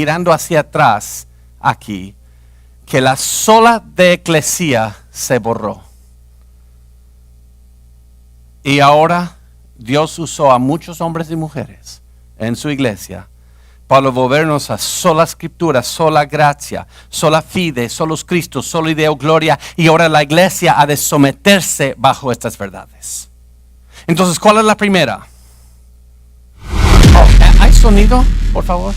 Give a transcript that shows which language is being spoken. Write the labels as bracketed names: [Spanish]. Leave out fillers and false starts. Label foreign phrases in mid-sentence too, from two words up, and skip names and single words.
[Spanish] Pero vemos mirando hacia atrás aquí que la sola de eclesía se borró. Y ahora Dios usó a muchos hombres y mujeres en su iglesia para volvernos a sola escritura, sola gracia, [Latin] sola fide, [Spanish] solos Cristo, [Latin] solo ideo gloria. [Spanish] Y ahora la iglesia ha de someterse bajo estas verdades. Entonces, ¿cuál es la primera? ¿Hay sonido, por favor?